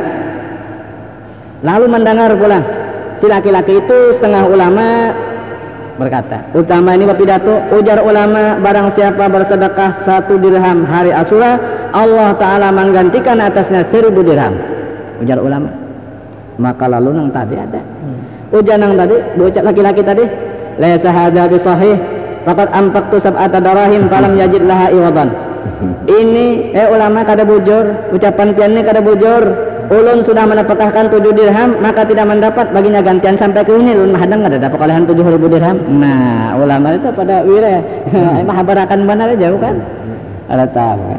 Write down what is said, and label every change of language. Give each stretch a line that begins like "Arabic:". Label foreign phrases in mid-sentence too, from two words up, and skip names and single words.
Banjar: Lalu mendengar pulang si laki-laki itu, setengah ulama berkata, utama ini pidato, ujar ulama, barang siapa bersedekah 1 dirham hari Asyura,
Arabic: الله تعالى
Banjar: menggantikan atasnya 1.000 dirham. Ujar ulama. Maka lalu nang tadi ada ujar nang tadi, bocah laki-laki tadi,
Arabic: ليس هذا بصحيح فقد أنفقت سبعة دراهم فلم يجد لها عوضا.
Banjar: Ini ulama kada bujur, ucapan piannya kada bujur. Ulun sudah mendapatkan 7 dirham, maka tidak mendapat baginya gantian sampai ke ini. Ulun mahadang ada dapat kalian 7.000 dirham. Nah, ulama itu pada wira mahabarakan benar aja bukan? Ada tahu kan?